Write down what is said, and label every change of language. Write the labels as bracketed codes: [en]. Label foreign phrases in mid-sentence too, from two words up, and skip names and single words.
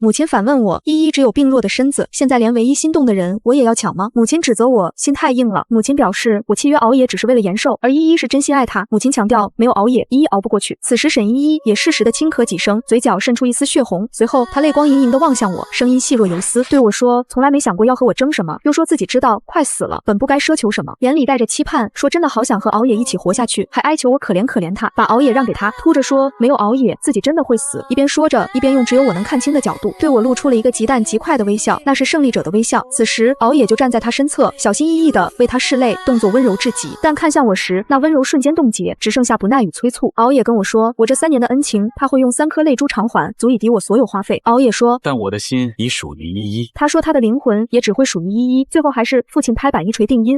[zh] 母親反問我，依依只有病弱的身子，現在連唯一心動的人我也要搶嗎？母親指責我心太硬了。母親表示，我契約熬夜只是為了延壽，而依依是真心愛他。母親強調，沒有熬夜，依依熬不過去。此時沈依依也適時的輕咳幾聲，嘴角滲出一絲血紅，隨後她淚光盈盈地望向我，聲音細若游絲，對我說，從來沒想過要和我爭什麼，又說自己知道快死了，本不該奢求什麼，眼裡帶着期盼，說真的好想和熬夜一起活下去，還哀求我可憐可憐他，把熬夜讓給他，哭着說沒有熬夜自己真的會死。一邊說着，一邊用只有我能看清的角度對我露出了一個極淡極快的微笑，那是勝利者的微笑。此時熬夜就站在他身側，小心翼翼地為他拭淚，動作溫柔至極，但看向我時，那溫柔瞬間凍結，只剩下不耐與催促。熬夜跟我說，我這3年的恩情，他會用3顆淚珠償還，足以抵我所有花費。熬夜說，但我的心已屬於依依。他說他的靈魂也只會屬於依依。最後還是父親拍板一錘定音。